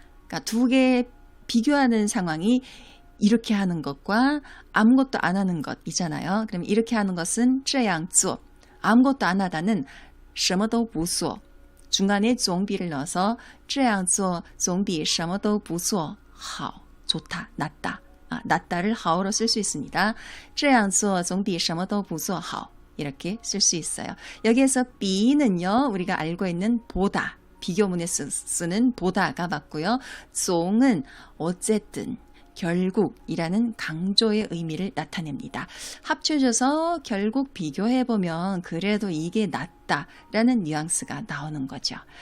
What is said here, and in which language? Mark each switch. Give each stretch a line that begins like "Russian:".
Korean: 그러니까 두 개 비교하는 상황이 이렇게 하는 것과 아무것도 안 하는 것이잖아요. 그럼 이렇게 하는 것은
Chinese: 这样做
Korean: 아무것도 안 하다는
Chinese: 什么都不做
Korean: 중간에 쫑비를 넣어서
Chinese: 这样做总比什么都不做好
Korean: 좋다, 낫다. 낫다를 하오로 쓸 수 있습니다.
Chinese: 这样做总比什么都不做好
Korean: 이렇게 쓸 수 있어요. 여기에서 비는요, 우리가 알고 있는 보다, 비교문에 쓰는 보다가 맞고요. 쫑은 어쨌든 결국이라는 강조의 의미를 나타냅니다. 합쳐져서 결국 비교해보면 그래도 이게 낫다라는 뉘앙스가 나오는 거죠.